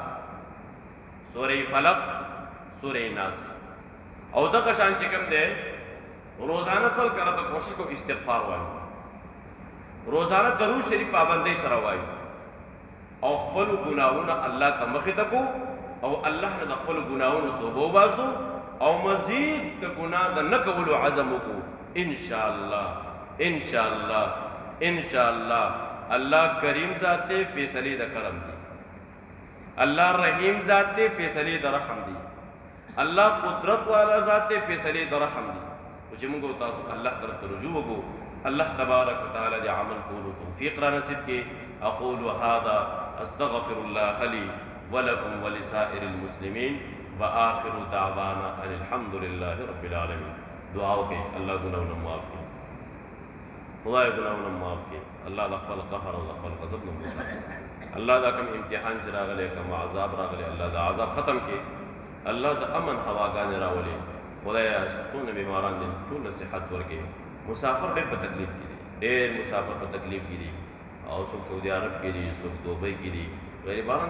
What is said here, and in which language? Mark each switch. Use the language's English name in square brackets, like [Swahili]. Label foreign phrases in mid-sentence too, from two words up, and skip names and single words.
[Pashto] سوره فلق سوره ناس او دغه شان چې کوم دی روزانه سل کړه ته کوشش کو استغفار وایو روزانه درود شریف پابندۍ سره وایو او خپل ګناهونه الله ته مخې ته کو او الله نه د خپل ګناهونو توبه وباسو او مزید د ګناه د نه کولو عزم وکړو [Arabic] ان شاء الله ان شاء الله ان شاء الله [Pashto] الله کریم ذات دی فیصلې د کرم دی الله رحیم ذات دی فیصلې د رحم دی الله قدرت والا ذات دی فیصلې د رحم دی او چې موږ تاسو الله طرف ته رجوع وکړو [Arabic] الله تبارک وتعالى [Pashto] دې عمل کولو توفیق را نصیب کړي [Arabic] اقول هذا استغفر الله لي ولكم ولسائر المسلمين واخر دعوانا ان الحمد لله رب العالمين [Pashto] دعا وکړئ الله ګناهونه معاف کړي خدای ګناهونه معاف کړي الله د خپل قهر او د خپل غضب نه وساتي الله دا کوم امتحان چې راغلی کوم عذاب راغلی الله دا عذاب ختم کړي الله د امن هواګانې راولي خدای څونه بیماران دي ټول صحت ورکړي مسافر ډېر په تکلیف کې دي ډېر مسافر په تکلیف کې دي او څوک سعودي عرب کې دي څوک دوبۍ کې دي غریبان